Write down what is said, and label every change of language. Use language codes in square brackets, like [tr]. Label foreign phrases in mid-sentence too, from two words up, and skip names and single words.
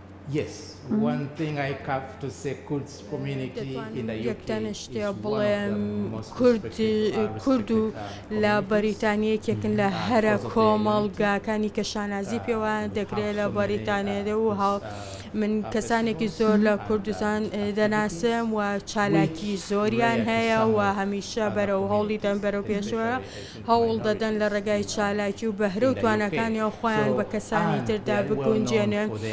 [en] Yes, one thing I have to say, Kurds community in the UK [ckb] یەکتانە [en] is [ckb] شتێ [en] one of [ckb] بڵێم [en] the most [ckb] کورد [en] respected [ckb] کورد و لە [en] communities. [ckb] بەریتانیەکێکن لە هەرە کۆمەڵگاکانی کە شانازی پێوان دەکرێت لە بەریتانیادا و من کەسانێکی زۆر لە کوردستان دەناسم و چالاکی زۆریان هەیە و هەمیشە بەرەو هەوڵی دەن بەرەو پێشوە هەوڵ دەدەن لە ڕێگای چالاکی و بەهرە و توانەکانی خۆیان بە کەسانی تردا بگونجێنن